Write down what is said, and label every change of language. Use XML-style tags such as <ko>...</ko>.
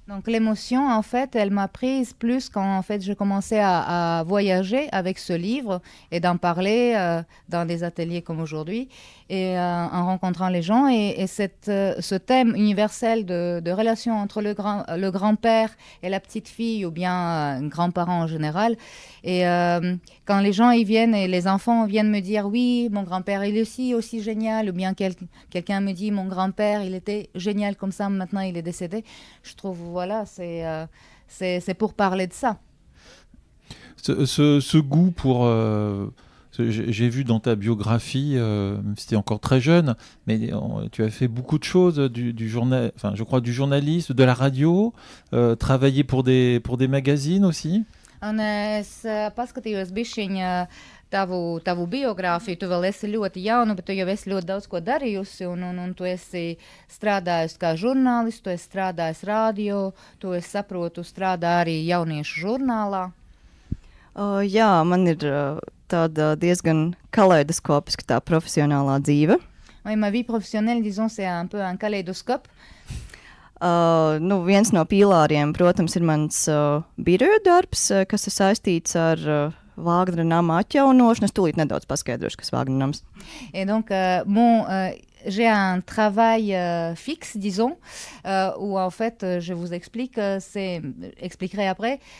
<fr>Donc l'émotion, en fait, elle m'a prise plus quand en fait, j'ai commencé à voyager avec ce livre et d'en parler dans des ateliers comme aujourd'hui et en rencontrant les gens. Et ce thème universel de relation entre le grand-père et la petite fille ou bien grand-parent en général. Et quand les gens y viennent et les enfants viennent me dire « Oui, mon grand-père, il est aussi génial » ou bien quelqu'un me dit « Mon grand-père, il était génial comme ça, maintenant il est décédé », je trouve, voilà, c'est pour parler de ça. Ce goût pour... j'ai vu dans ta biographie, c'était encore très jeune, mais tu as fait beaucoup de choses, du journal, enfin, je crois du journalisme, de la radio, travailler pour des magazines aussi.</fr> <lv>Un es paskatījos bišķiņ tavu biogrāfiju, tu vēl esi ļoti jauna, bet tu jau esi ļoti daudz ko darījusi, un tu esi strādājusi kā žurnālists, tu esi strādājis radio, tu esi saprotu strādā arī jauniešu žurnālā. Jā, man ir tāda diezgan kaleidoskopiska tā profesionālā dzīve.</lv> <fr>Oui, ma vie professionnelle, disons, c'est un peu un kaleidoskope.</fr> <lv>Viens no pīlāriem, protams, ir mans biroja darbs, kas ir saistīts ar Vāgnera nama atjaunošana. Es tūlīt nedaudz paskaidrošu, kas Vāgnera nams.</lv> <fr>Et donc, j'ai un travail fixe, disons, où en fait, je vous expliquerai après.</fr>